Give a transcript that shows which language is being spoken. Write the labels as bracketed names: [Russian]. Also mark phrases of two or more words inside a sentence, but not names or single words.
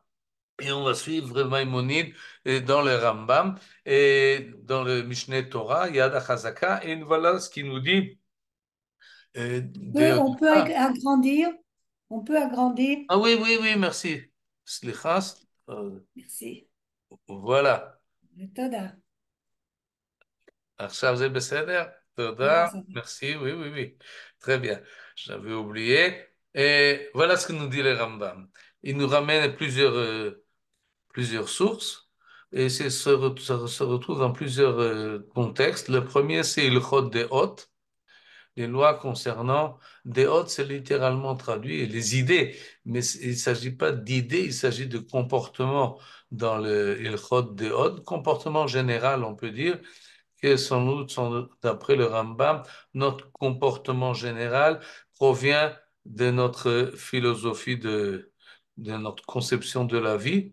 [French] Et on va suivre Maïmonide dans le Rambam et dans le Mishneh Torah, Yad HaChazaka. Et voilà ce qu'il nous dit. On peut agrandir. On peut agrandir. Ah oui, oui, oui, merci. Slichas. Merci. Voilà. Toda. [Hebrew] עכשיו זה בסדר? [French] Là, תודה. ça va. Merci, oui, oui, oui. Très bien. J'avais oublié. Et voilà ce que nous dit le Rambam. Il nous ramène plusieurs sources et ça se retrouve dans plusieurs contextes. Le premier, c'est le Chod des Hôtes, les lois concernant des Hôtes, c'est littéralement traduit les idées, mais il ne s'agit pas d'idées, il s'agit de comportement dans le Ilchot des Hôtes, comportement général, on peut dire, que sans doute, d'après le Rambam, notre comportement général provient de notre philosophie de notre conception de la vie.